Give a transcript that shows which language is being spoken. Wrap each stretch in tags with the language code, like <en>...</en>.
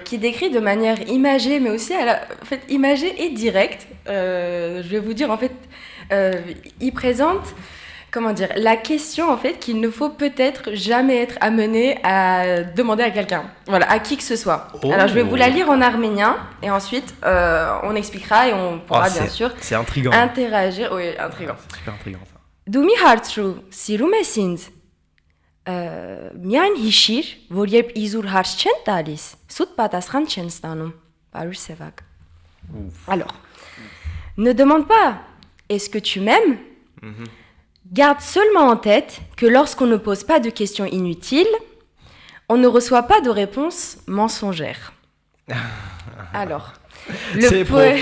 <fr>Qui décrit de manière imagée, mais aussi imagée et directe. Je vais vous dire, en fait, il présente comment dire, la question en fait qu'il ne faut peut-être jamais être amené à demander à quelqu'un, voilà, à qui que ce soit. Alors je vais vous la lire en arménien et ensuite on expliquera et on pourra bien sûr interagir. Oui, intriguant. C'est super intriguant ça.</fr> <hy>Դու մի հարցրու, սիրում ես ինձ։ Միայն հիշիր, որ երբ իզուր հարց չեն տալիս, սուտ պատասխան չեն ստանում։ Պարուր Սևակ.</hy> <fr>Alors, ne demande pas est-ce que tu m'aimes? Garde seulement en tête que lorsqu'on ne pose pas de questions inutiles, on ne reçoit pas de réponses mensongères. Alors, c'est profond.</fr>